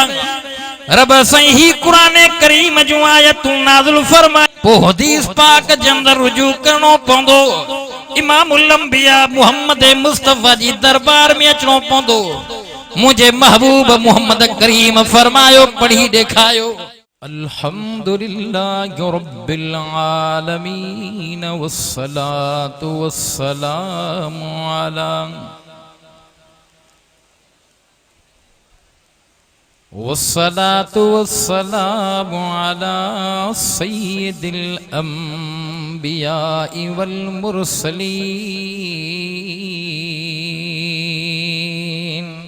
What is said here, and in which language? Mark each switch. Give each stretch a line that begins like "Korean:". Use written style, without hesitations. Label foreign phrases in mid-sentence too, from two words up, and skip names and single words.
Sindhi: रब साईं ही कुरान करीम जो आयतूं नाज़िल फरमाए पो हदीस पाक जे अंदर रुजू करणो पवंदो। इमामुल अंबिया मुहम्मद मुस्तफा जी दरबार में अचणो पवंदो। मुझे महबूब मुहम्मद करीम फरमायो पढ़ी देखायो।
Arabic: الحمد لله رب العالمين والصلاة والسلام على والصلاة والسلام على سيد الأنبياء والمرسلين.